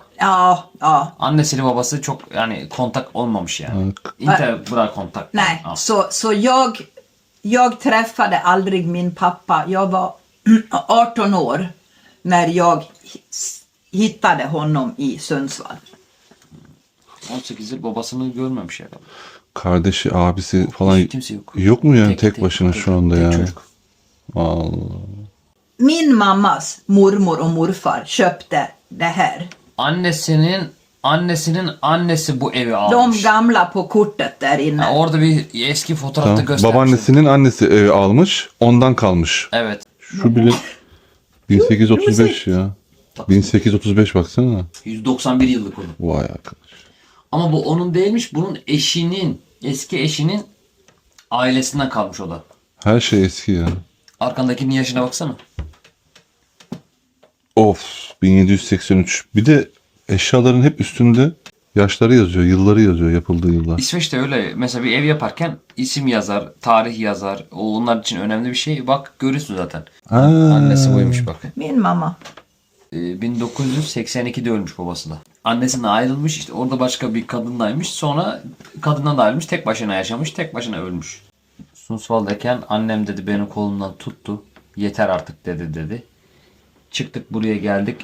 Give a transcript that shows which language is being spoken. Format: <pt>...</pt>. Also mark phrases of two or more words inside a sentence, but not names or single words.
<sv>Ja, ja.</sv> <tr>Annesiyle babası çok yani kontak olmamış yani.</tr> <sv>Inte bra kontakt. Nej, Ja. så jag träffade aldrig min pappa. Jag var 18 år när jag hittade honom i Sundsvall.</sv> <tr>18 yıl babasını görmemiş yani. Kardeşi, abisi falan Hiç kimse yok. yok mu yani tek başına şu anda tek yani? çocuk. Allah.</tr> <sv>Min mammas mormor och morfar köpte det här.</sv> <tr>Annesinin annesi bu evi</tr> <sv>De</sv> <tr>almış.</tr> <sv>gamla på kortet där inne.</sv> <tr>Ha, orada bir eski fotoğrafta Tamam. göstermiş. Babaannesinin annesi evi almış. Ondan kalmış. Evet. Şu bile 1835 ya. 1835 baksana. 191 yıllık onun. Vay arkadaş. Ama bu onun değilmiş. Bunun eski eşinin ailesinden kalmış o da. Her şey eski ya. Arkandakinin yaşına baksana. Of 1783. Bir de eşyaların hep üstünde yaşları yazıyor, yılları yazıyor, yapıldığı yıllar. İsveç'te öyle. Mesela bir ev yaparken isim yazar, tarih yazar. O onlar için önemli bir şey. Bak görüyorsun zaten. Annesi buymuş bak.</tr> <sv>Min mamma.</sv> <tr>1982'de ölmüş babası da. Annesinden ayrılmış, işte orada başka bir kadınlaymış. Sonra kadından da ayrılmış, tek başına yaşamış, tek başına ölmüş. Sundsvall'dayken annem dedi beni kolumdan tuttu. Yeter artık dedi. Çıktık buraya geldik.</tr>